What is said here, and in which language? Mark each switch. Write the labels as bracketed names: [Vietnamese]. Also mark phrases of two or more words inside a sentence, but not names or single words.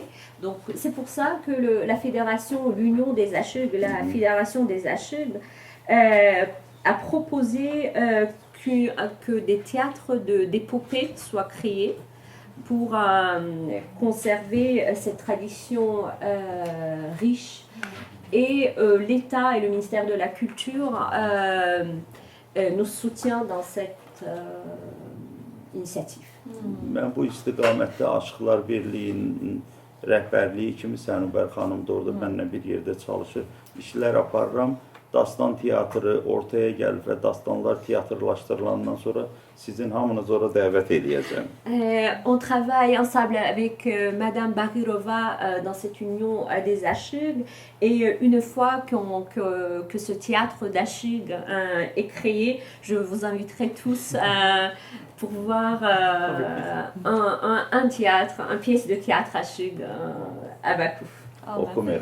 [French] Donc c'est pour ça que la fédération, l'union des ashig, la fédération des ashig a proposé que des théâtres d'épopée soient créés pour conserver cette tradition riche. Et l'État et le ministère de la Culture nous soutiennent dans cette initiative. [Azerbaijani] Mən bu istiqamətdə Aşıqlar Birliyinin rəhbərliyi kimi Sənubər xanım da orada mənlə bir yerdə çalışır, işlər aparıram. Dastan teatrı ortaya gəlib və dastanlar teatrlaşdırılandan sonra sizin hamınızı ora dəvət edəcəm. [French] On travaille ensemble avec Madame Barirova dans cette union des Ashig et une fois que ce théâtre d'Ashig est créé, je vous inviterai tous pour voir un théâtre, une pièce de théâtre Ashig à Bakou.